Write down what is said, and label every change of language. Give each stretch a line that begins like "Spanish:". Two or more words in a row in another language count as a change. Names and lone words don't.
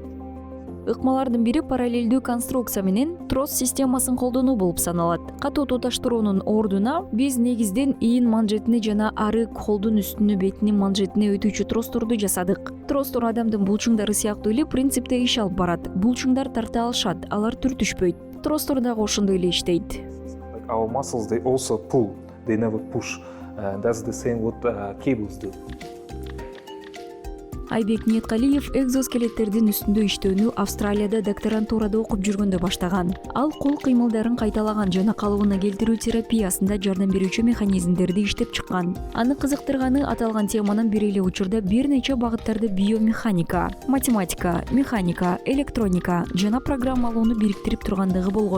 Kyrgyz: Ыкмалардын бири параллелдүү конструкция менен трос системасын колдонуу болуп саналат. Катуу туташтыруунун ордуна биз негизден ийин манжетини жана ары колдун үстүнө бетинин манжетине өтүүчү тросторду жасадык. Тростор адамдын булчуңдары сыяктуу эле принципте иш алып барат. Булчуңдар тарта алышат, алар түртүшпөйт. Тростор дагы ошондой эле иштейт.
English: Like our muscles, they also pull, they never push. That's the same what cables do.
Kyrgyz: Айбек Ниеткалиев экзоскелеттердин үстүндө иштөөнү Австралияда докторантурада окуп жүргөндө баштаган. Ал кол кыймылдарын кайталаган жана калыбына келтирүү терапиясында жардам берүүчү механизмдерди иштеп чыккан. Аны кызыктырганы аталган теманын бир эле учурда бир нече багыттарды биомеханика, математика, механика, электроника жана программалоону бириктирип тургандыгы болгон.